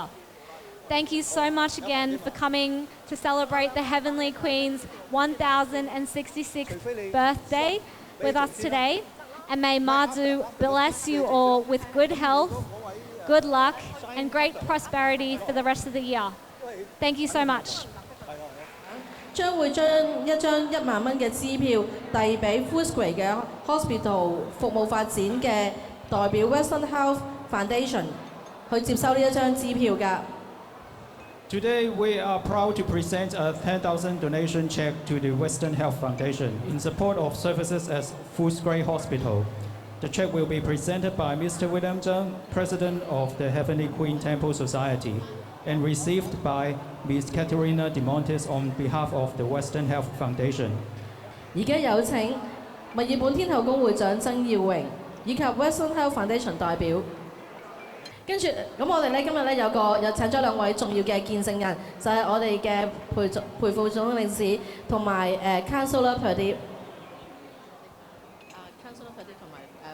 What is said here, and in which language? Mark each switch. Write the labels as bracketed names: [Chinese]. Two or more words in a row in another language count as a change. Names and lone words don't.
[English] Thank you so much again for coming to celebrate the Heavenly Queen's 1066th birthday with us today. And may Mazu bless you all with good health, good luck, and great prosperity for the rest of the year. Thank you so much. [Cantonese] 將會將一張10000蚊嘅支票遞俾 Footscray 嘅 Hospital 服務發展嘅代表 Western Health Foundation 去接收呢一張支票㗎。 [English] Today, we are proud to present a 10,000 donation check to the Western Health Foundation in support of services at Footscray Hospital. The check will be presented by Mr. William Zhang, President of the Heavenly Queen Temple Society, and received by Ms. Caterina De Montes on behalf of the Western Health Foundation. [Cantonese] 而家有請墨爾本天后宮會長曾耀榮以及 Western Health Foundation 代表。跟住，咁我哋咧今日咧有請咗兩位重要嘅見證人，就係、我哋嘅陪副總領事同埋 Councillor Purdy。Councillor Purdy 同埋